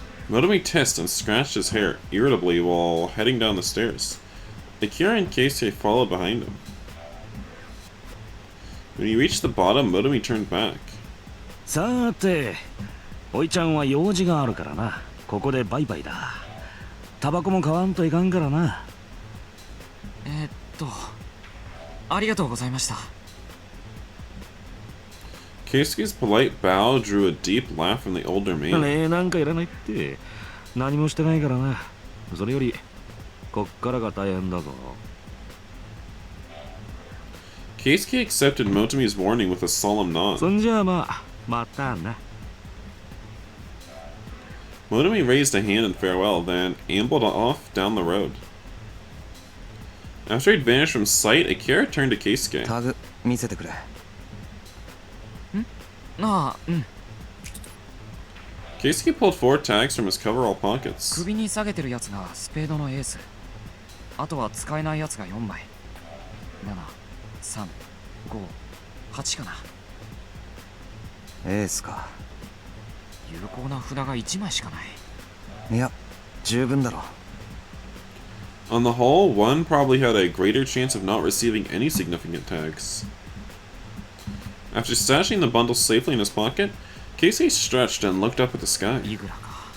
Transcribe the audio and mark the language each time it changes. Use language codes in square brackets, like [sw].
[en] Motomi hissed and scratched his hair irritably while heading down the stairs. Akira and Keisuke followed behind him. When he reached the bottom, Motomi turned back. [ja] さーて、おいちゃんは用事があるからな。ここでバイバイだ。タバコも買わんといかんからな。ありがとうございました。 [en] Keisuke's polite bow drew a deep laugh from the older man. [ja] ねえ、なんかいらないって。何もしてないからな。それより、こっからが大変だぞ。 [en] Keisuke accepted Motomi's warning with a solemn nod. [ja] そんじゃあまあ、またな。 [en] Motomi raised a hand in farewell, then ambled off down the road. After he'd vanished from sight, Akira turned to Keisuke. [ja] タグ見せてくれ。ああ、うん。 [en] Keisuke pulled 4 tags from his coverall pockets. [ja] 首に下げてるやつがスペードのエース。あとは使えないやつが4枚。 7、3、5、8かな。エースか。有効な札が1枚しかない。いや、十分だろ。 [en] On the whole, one probably had a greater chance of not receiving any significant tags. After stashing the bundle safely in his pocket, Keisuke stretched and looked up at the sky. [ja] イグラか。